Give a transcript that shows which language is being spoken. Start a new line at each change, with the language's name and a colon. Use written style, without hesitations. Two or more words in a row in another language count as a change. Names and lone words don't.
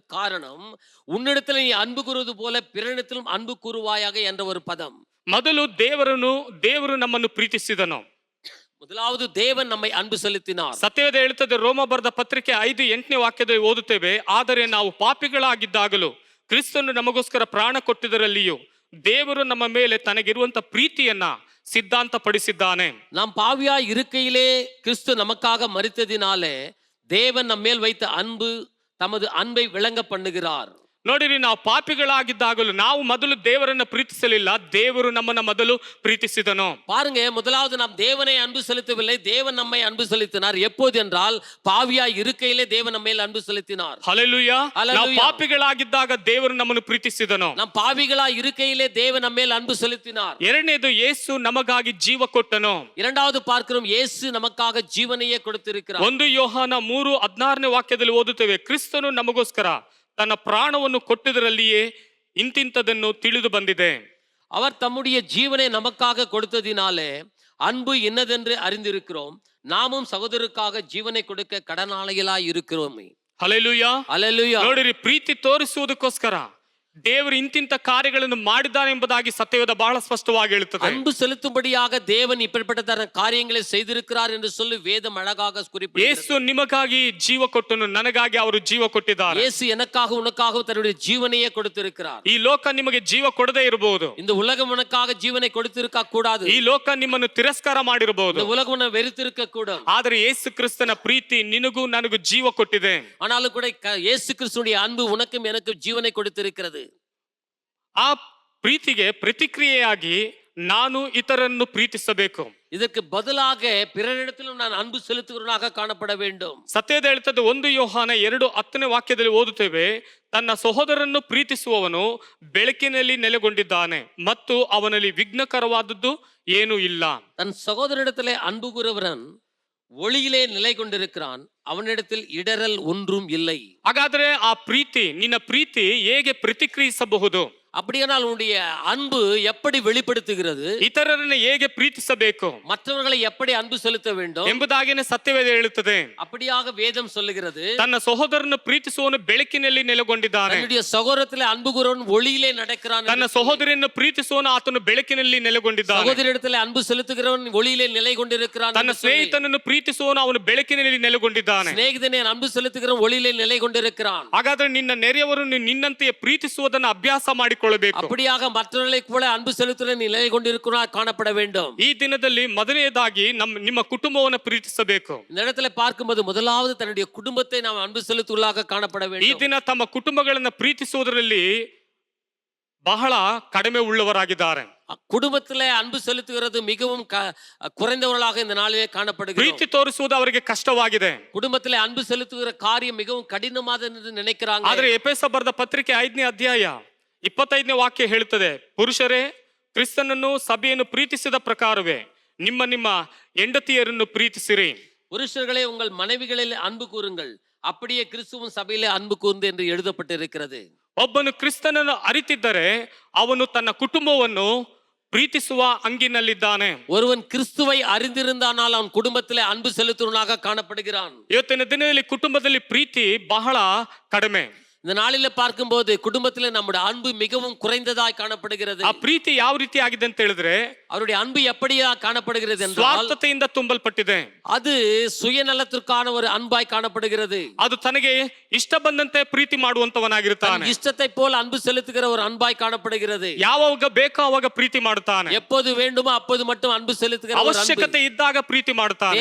Tamil: காரணம், உன்னிடத்தில் நீ அன்பு கூறுவது போல பிறனிடத்திலும் அன்பு கூறுவாயாக என்ற ஒரு பதம்.
Kannada: ಮೊದಲು ದೇವರು ನಮ್ಮನ್ನು ಪ್ರೀತಿಸಿದನು.
Tamil: முதலாவது தேவன் நம்மை அன்பு செலுத்தினார்.
Kannada: ಸತ್ಯವೇದ ಹೇಳುತ್ತದೆ, ರೋಮ ಬರೆದ ಪತ್ರಿಕೆ 5:8ನೇ ವಾಕ್ಯದಲ್ಲಿ ಓದುತ್ತೇವೆ, ಆದರೆ ನಾವು ಪಾಪಿಗಳಾಗಿದ್ದಾಗಲೂ ಕ್ರಿಸ್ತನು ನಮಗೋಸ್ಕರ ಪ್ರಾಣ ಕೊಟ್ಟಿದ್ದರಲ್ಲಿಯೂ ದೇವರು ನಮ್ಮ ಮೇಲೆ ತನಗಿರುವಂತ ಪ್ರೀತಿಯನ್ನ ಸಿದ್ಧಾಂತ ಪಡಿಸಿದ್ದಾನೆ.
Tamil: நாம் பாவியாய் இருக்கையிலே கிறிஸ்து நமக்காக மரித்ததினாலே தேவன் நம்ம மேல் வைத்த அன்பு, தமது அன்பை விளங்க பண்ணுகிறார்.
Kannada: ನೋಡಿರಿ, ನಾವು ಪಾಪಿಗಳಾಗಿದ್ದಾಗಲೂ ನಾವು ಮೊದಲು ದೇವರನ್ನ ಪ್ರೀತಿಸಲಿಲ್ಲ, ದೇವರು ನಮ್ಮನ್ನ ಮೊದಲು ಪ್ರೀತಿಸಿದನು.
Tamil: பாருங்க, முதலாவது நாம் தேவனை அன்பு செலுத்தவில்லை, தேவன் நம்மை அன்பு செலுத்தினார். எப்போது என்றால் பாவியாய் இருக்கையிலே தேவன் நம்ம மேல் அன்பு செலுத்தினார்.
Kannada: ಹಲ್ಲೆಲೂಯಾ. ಹಲ್ಲೆಲೂಯಾ. ನಾವು ಪಾಪಿಗಳಾಗಿದ್ದಾಗ ದೇವರು ನಮ್ಮನ್ನು ಪ್ರೀತಿಸಿದನು.
Tamil: நாம் பாவிகளாய் இருக்கையிலே தேவன் நம்ம மேல் அன்பு செலுத்தினார்.
Kannada: ಎರಡನೇದು, ಯೇಸು ನಮಗಾಗಿ ಜೀವ ಕೊಟ್ಟನು.
Tamil: இரண்டாவது பார்க்கிறோம், இயேசு நமக்காக ஜீவனையே கொடுத்திருக்கிறார்.
Kannada: 1 ಯೋಹಾನ 3:16ನೇ ವಾಕ್ಯದಲ್ಲಿ ಓದುತ್ತೇವೆ, ಕ್ರಿಸ್ತನು ನಮಗೋಸ್ಕರ ತನ್ನ ಪ್ರಾಣವನ್ನು ಕೊಟ್ಟದರಲ್ಲಿಯೇ ಇಂತಿಂತದನ್ನು ತಿಳಿದು ಬಂದಿದೆ.
Tamil: அவர் தம்முடைய ஜீவனை நமக்காக கொடுத்ததினாலே அன்பு என்னதென்று அறிந்திருக்கிறோம். நாமும் சகோதரருக்காக ஜீவனை கொடுக்க கடனாளிகளாய் இருக்கிறோம்.
Kannada: ಹಲ್ಲೆಲೂಯಾ.
Tamil: ஹல்லேலூயா.
Kannada: ನೋಡಿರಿ, ಪ್ರೀತಿ ತೋರಿಸುವುದಕ್ಕೋಸ್ಕರ ದೇವರು ಇಂತಿಂತ ಕಾರ್ಯಗಳನ್ನು ಮಾಡಿದ್ದಾನೆ ಎಂಬುದಾಗಿ ಸತ್ಯವೇದ ಬಹಳ ಸ್ಪಷ್ಟವಾಗಿ ಹೇಳುತ್ತದೆ.
Tamil: அன்பு செலுத்தும்படியாக தேவன் இப்படிப்பட்ட காரியங்களை செய்திருக்கிறார் என்று சொல்லி வேதம் அழகாக குறிப்பிடுகிறது.
Kannada: ಯೇಸು ನಿಮಗಾಗಿ ಜೀವ ಕೊಟ್ಟನು, ನನಗಾಗಿ ಅವರು ಜೀವ ಕೊಟ್ಟಿದ್ದಾರೆ.
Tamil: இயேசு எனக்காக உனக்காக தன்னுடைய ஜீவனையே கொடுத்திருக்கிறார்.
Kannada: ಈ ಲೋಕ ನಿಮಗೆ ಜೀವ ಕೊಡದೇ ಇರಬಹುದು,
Tamil: இந்த உலகம் உனக்காக ஜீவனை கொடுத்திருக்க கூடாது,
Kannada: ಈ ಲೋಕ ನಿಮ್ಮನ್ನು ತಿರಸ್ಕಾರ ಮಾಡಿರಬಹುದು,
Tamil: இந்த உலகம் உன்னை வெறுத்திருக்க கூடும்.
Kannada: ಆದರೆ ಯೇಸು ಕ್ರಿಸ್ತನ ಪ್ರೀತಿ ನಿನಗೂ ನನಗೂ ಜೀವ ಕೊಟ್ಟಿದೆ.
Tamil: ஆனாலும் கூட இயேசு கிறிஸ்துவின் அன்பு உனக்கும் எனக்கும் ஜீவனை கொடுத்திருக்கிறது.
Kannada: ಆ ಪ್ರೀತಿಗೆ ಪ್ರತಿಕ್ರಿಯೆಯಾಗಿ ನಾನು ಇತರನ್ನು ಪ್ರೀತಿಸಬೇಕು.
Tamil: இதற்கு பதிலாக பிறரிடத்திலும் நான் அன்பு செலுத்துகிறவனாக காணப்பட வேண்டும்.
Kannada: ಸತ್ಯದ ಹೇಳ್ತದೆ, 1 ಯೋಹಾನ 2:10ನೇ ವಾಕ್ಯದಲ್ಲಿ ಓದುತ್ತೇವೆ, ತನ್ನ ಸಹೋದರನ್ನು ಪ್ರೀತಿಸುವವನು ಬೆಳಕಿನಲ್ಲಿ ನೆಲೆಗೊಂಡಿದ್ದಾನೆ ಮತ್ತು ಅವನಲ್ಲಿ ವಿಘ್ನಕರವಾದದ್ದು ಏನೂ ಇಲ್ಲ.
Tamil: தன் சகோதரிடத்திலே அன்பு கூறுகிறவன் ஒளியிலே நிலை கொண்டிருக்கிறான், அவனிடத்தில் இடரல் ஒன்றும் இல்லை.
Kannada: ಹಾಗಾದ್ರೆ ಆ ಪ್ರೀತಿ, ನಿನ್ನ ಪ್ರೀತಿ ಹೇಗೆ ಪ್ರತಿಕ್ರಿಯಿಸಬಹುದು?
Tamil: அப்படியானால் உன்னுடைய அன்பு எப்படி வெளிப்படுத்துகிறது?
Kannada: ಇತರರನ್ನು ಹೇಗೆ ಪ್ರೀತಿಸಬೇಕು
Tamil: மற்றவர்களை எப்படி அன்பு செலுத்த வேண்டும்
Kannada: ಎಂಬುದಾಗಿನೇ ಸತ್ಯವೇದ ಹೇಳುತ್ತದೆ.
Tamil: அப்படியாக வேதம் சொல்லுகிறது.
Kannada: ತನ್ನ ಸಹೋದರನ್ನು ಪ್ರೀತಿಸುವವನು ಬೆಳಕಿನಲ್ಲಿ ನೆಲೆಗೊಂಡಿದ್ದಾನೆ.
Tamil: தன்னுடைய சகோதரத்திலே அன்பு கூறவன் ஒளியிலே நடக்கிறான்.
Kannada: ತನ್ನ ಸಹೋದರಿಯನ್ನು ಪ್ರೀತಿಸುವವನು ಆತನು ಬೆಳಕಿನಲ್ಲಿ ನೆಲೆಗೊಂಡಿದ್ದಾನೆ.
Tamil: சகோதரிடத்திலே அன்பு செலுத்துகிறவன் ஒளியிலே நிலை கொண்டிருக்கிறான்.
Kannada: ತನ್ನ ಸ್ನೇಹಿತನನ್ನು ಪ್ರೀತಿಸುವವನು ಅವನು ಬೆಳಕಿನಲ್ಲಿ ನೆಲೆಗೊಂಡಿದ್ದಾನೆ.
Tamil: சிநேகிதனே அன்பு செலுத்துகிறவன் ஒளியிலே நிலை கொண்டிருக்கிறான்.
Kannada: ಹಾಗಾದ್ರೆ ನಿನ್ನ ನೆರೆಯವರನ್ನು ನಿನ್ನಂತೆಯೇ ಪ್ರೀತಿಸುವುದನ್ನು ಅಭ್ಯಾಸ ಮಾಡಿಕೊಳ್ಳಬೇಕು.
Tamil: அப்படியாக மற்றவர்களை கூட அன்பு செலுத்துವ நிலை கொண்டிருக்கிறான் காணப்பட வேண்டும்.
Kannada: ಈ ದಿನದಲ್ಲಿ ಮೊದಲನೇದಾಗಿ ನಿಮ್ಮ ಕುಟುಂಬವನ್ನು ಪ್ರೀತಿಸಬೇಕು.
Tamil: இந்த இடத்துல பார்க்கும்போது முதலாவது தன்னுடைய குடும்பத்தை நாம் அன்பு செலுத்துவதாக காணப்பட
Kannada: ಈ
Tamil: வேண்டும்.
Kannada: ದಿನ ತಮ್ಮ ಕುಟುಂಬಗಳನ್ನು ಪ್ರೀತಿಸುವುದರಲ್ಲಿ ಬಹಳ ಕಡಿಮೆ ಉಳ್ಳವರಾಗಿದ್ದಾರೆ.
Tamil: குடும்பத்திலே அன்பு செலுத்துகிறது மிகவும் குறைந்தவர்களாக இந்த நாளிலே காணப்படுகிறது.
Kannada: ಪ್ರೀತಿ ತೋರಿಸುವುದು ಅವರಿಗೆ ಕಷ್ಟವಾಗಿದೆ.
Tamil: குடும்பத்திலே அன்பு செலுத்துகிற காரியம் மிகவும் கடினமானது என்று நினைக்கிறாங்க.
Kannada: ಆದ್ರೆ ಎಫೆಸ ಬರೆದ ಪತ್ರಿಕೆ 5ನೇ ಅಧ್ಯಾಯ 25ನೇ ವಾಕ್ಯ ಹೇಳುತ್ತದೆ, ಪುರುಷರೇ ಕ್ರಿಸ್ತನನ್ನು ಸಭೆಯನ್ನು ಪ್ರೀತಿಸಿದ ಪ್ರಕಾರವೇ ನಿಮ್ಮ ನಿಮ್ಮ ಹೆಂಡತಿಯರನ್ನು ಪ್ರೀತಿಸಿರಿ.
Tamil: புருஷர்களே உங்கள் மனைவிகளில் அன்பு கூறுங்கள், அப்படியே கிறிஸ்துவும் சபையிலே அன்பு கூர்ந்து என்று எழுதப்பட்டிருக்கிறது.
Kannada: ಒಬ್ಬನು ಕ್ರಿಸ್ತನನ್ನು ಅರಿತಿದ್ದರೆ ಅವನು ತನ್ನ ಕುಟುಂಬವನ್ನು ಪ್ರೀತಿಸುವ ಹಂಗಿನಲ್ಲಿದ್ದಾನೆ.
Tamil: ஒருவன் கிறிஸ்துவை அறிந்திருந்தானால் அவன் குடும்பத்திலே அன்பு செலுத்துவனாக காணப்படுகிறான்.
Kannada: ಇವತ್ತಿನ ದಿನದಲ್ಲಿ ಕುಟುಂಬದಲ್ಲಿ ಪ್ರೀತಿ ಬಹಳ ಕಡಿಮೆ.
Tamil: இந்த நாளில பார்க்கும்போது குடும்பத்திலே நம்முடைய அன்பு மிகவும் குறைந்ததாய் காணப்படுகிறது.
Kannada: ಆ ಪ್ರೀತಿ ಯಾವ ರೀತಿ ಆಗಿದೆ ಅಂತ ಹೇಳಿದ್ರೆ,
Tamil: அவருடைய அன்பு எப்படியா காணப்படுகிறது என்றால்
Kannada: ಸ್ವಾರ್ಥತೆಯಿಂದ ತುಂಬಲ್ಪಟ್ಟಿದೆ.
Tamil: அது சுயநலத்திற்கான ஒரு அன்பாய் காணப்படுகிறது.
Kannada: ಅದು ತನಗೆ ಇಷ್ಟ ಬಂದಂತೆ ಪ್ರೀತಿ ಮಾಡುವಂತವನಾಗಿರ್ತಾನೆ.
Tamil: இஷ்டத்தை போல அன்பு செலுத்துகிற ஒரு அன்பாய் காணப்படுகிறது.
Kannada: ಯಾವಾಗ ಬೇಕೋ ಅವಾಗ ಪ್ರೀತಿ ಮಾಡುತ್ತಾನೆ.
Tamil: எப்போது வேண்டுமோ அப்போது மட்டும் ಅன்பು செலுத்துகிற ஒரு அன்பு.
Kannada: ಅವಶ್ಯಕತೆ ಇದ್ದಾಗ ಪ್ರೀತಿ ಮಾಡುತ್ತಾನೆ.